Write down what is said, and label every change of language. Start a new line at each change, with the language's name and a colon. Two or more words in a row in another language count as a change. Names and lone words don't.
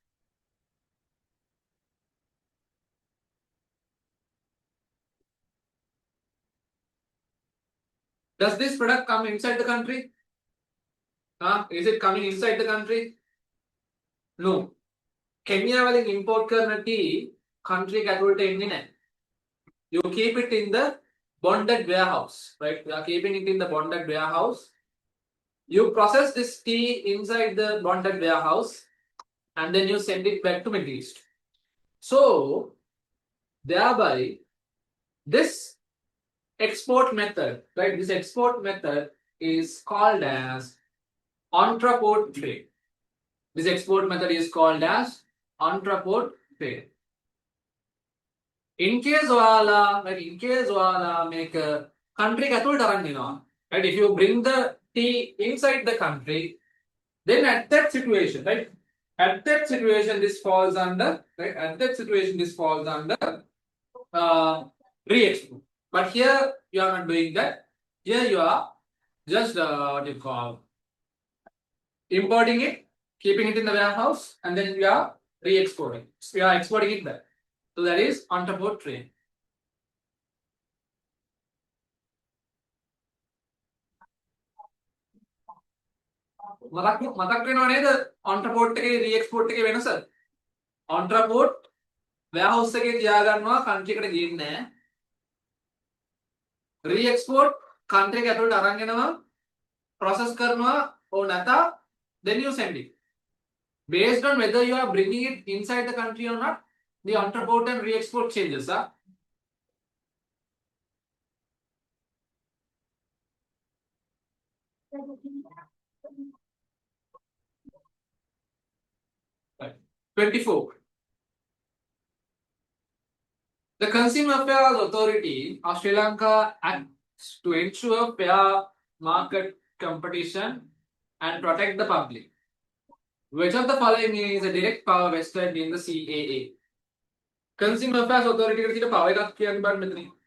English: Does this product come inside the country? Is it coming inside the country?
Sinhala: No. Kenya වලින් import කරන
English: tea country
Sinhala: ඇතුළට එන්නේ නැහැ.
English: You keep it in the bonded warehouse, right? You are keeping it in the bonded warehouse. You process this tea inside the bonded warehouse and then you send it back to Middle East. So, thereby, this export method, right? This export method is called as entrepot trade. This export method is called as entrepot trade. In case ඔයාලා make a country
Sinhala: ඇතුළට අරන් එනවා,
English: right? If you bring the tea inside the country, then at that situation, right? At that situation, this falls under, right? At that situation, this falls under re-export. But here you are not doing that. Here you are just what you call importing it, keeping it in the warehouse, and then you are re-exporting. So you are exporting it back. So that is entrepot trade.
Sinhala: මතක් වෙනව නේද entrepot එකේ re-export එකේ වෙනස?
English: entrepot warehouse
Sinhala: එකේ තියාගන්නවා country එකට ගියන්නේ නැහැ.
English: re-export country
Sinhala: එක ඇතුළට අරන් එනවා process කරනවා or නැතා
English: then you send it. Based on whether you are bringing it inside the country or not, the entrepot and re-export changes. Right. 24. The Consumer Affairs Authority of Sri Lanka acts to ensure fair market competition and protect the public. Which of the following is a direct power vested in the CAA?
Sinhala: Consumer Affairs Authority එකට power එකක් කියන්න බෑ මෙතන.